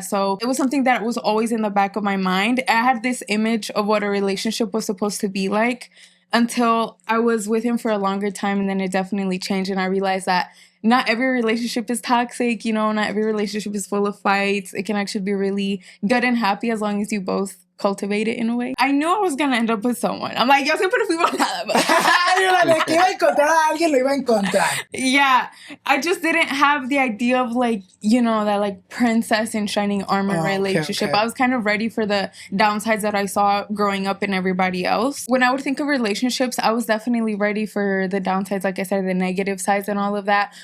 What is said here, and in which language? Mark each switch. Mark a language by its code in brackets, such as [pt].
[en] So it was something that was always in the back of my mind. I had this image of what a relationship was supposed to be like until I was with him for a longer time, and then it definitely changed, and I realized that not every relationship is toxic, you know, not every relationship is full of fights. It can actually be really good and happy as long as you both cultivate it in a way. I knew I was gonna end up with someone. I'm like, [es] yo siempre fui volada. Que iba a encontrar a alguien, lo iba a encontrar. [en] Yeah, I just didn't have the idea of like, you know, that like princess in shining armor relationship. Okay. I was kind of ready for the downsides that I saw growing up in everybody else. When I would think of relationships, I was definitely ready for the downsides, like I said, the negative sides and all of that.